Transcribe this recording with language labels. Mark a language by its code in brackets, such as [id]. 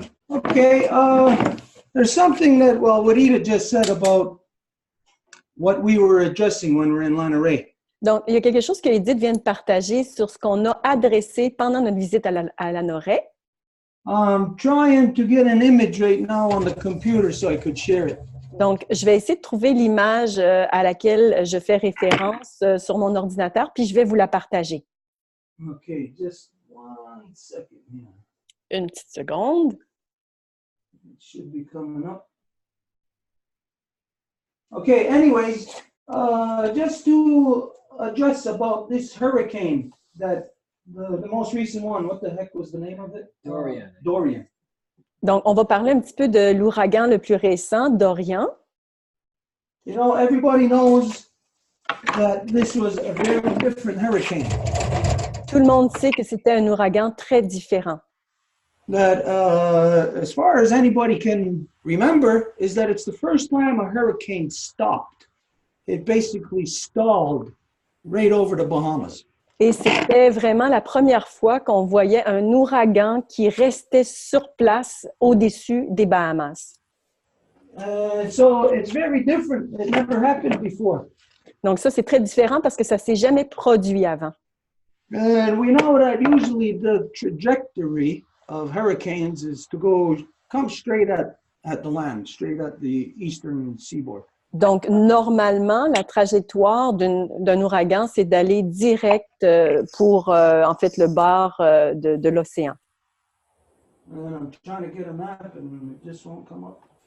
[en] Okay, there's something that, what Ida just said about what we were addressing when we were in Lanneray. [fr] Donc, il y a quelque chose que Edith vient de partager sur ce qu'on a adressé pendant notre visite à la Noraie. [en] I'm trying to get an image right now on the computer so I could share it. [fr] Donc, je vais essayer de trouver l'image à laquelle je fais référence sur mon ordinateur, puis je vais vous la partager. [en] Okay, just 1 second here. [fr] Une petite seconde. [en] It should be coming up. Okay, anyways, just to address about this hurricane that the most recent one, what the heck was the name of it? Dorian. Dorian. [fr] Donc, on va parler un petit peu de l'ouragan le plus récent, Dorian. [en] You know, everybody knows that this was a very different hurricane. [fr] Tout le monde sait que c'était un ouragan très différent. [en] That, as far as anybody can remember, is that it's the first time a hurricane stopped. It basically stalled right over the Bahamas. [fr] Et c'était vraiment la première fois qu'on voyait un ouragan qui restait sur place au-dessus des Bahamas. [en] So it's very different. It never happened before. [fr] Donc ça, c'est très différent parce que ça ne s'est jamais produit avant. [en] And we know that usually the trajectory of hurricanes is to come straight at the land, straight at the eastern seaboard. [fr] Donc, normalement, la trajectoire d'un ouragan, c'est d'aller direct pour, en fait, le bord de l'océan. [en] I'm trying to get a map and it just won't come up.